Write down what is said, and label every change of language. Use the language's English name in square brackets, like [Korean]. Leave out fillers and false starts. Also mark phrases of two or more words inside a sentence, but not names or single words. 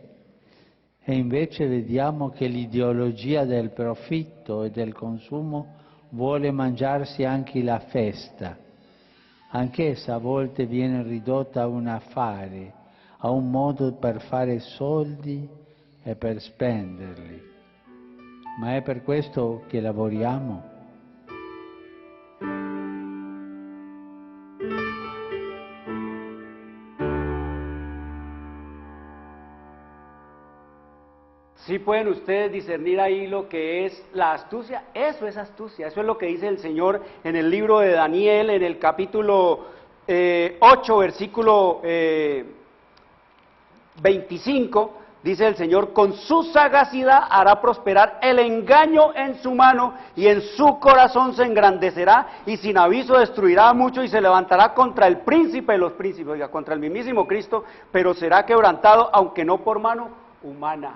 [Italian] E invece vediamo che l'ideologia del profitto e del consumo vuole mangiarsi anche la festa. Anch'essa a volte viene ridotta a un affare, a un modo per fare soldi e per spenderli. Ma è per questo che lavoriamo? [Spanish] Sí pueden ustedes discernir ahí lo que es la astucia. Eso es astucia, eso es lo que dice el Señor en el libro de Daniel, en el capítulo 8, versículo 25, dice el Señor: con su sagacidad hará prosperar el engaño en su mano, y en su corazón se engrandecerá, y sin aviso destruirá a muchos, y se levantará contra el príncipe de los príncipes, oiga, contra el mismísimo Cristo, pero será quebrantado, aunque no por mano humana.